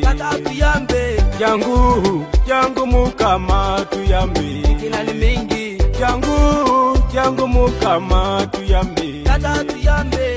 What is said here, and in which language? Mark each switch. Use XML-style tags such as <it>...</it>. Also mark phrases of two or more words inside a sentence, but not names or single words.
<lg>kata tuyambe. Jangu mukama tuyambe,</lg> <sw>kina ni mingi.</sw> <lg>Jangu mukama tuyambe, kata tuyambe.</lg>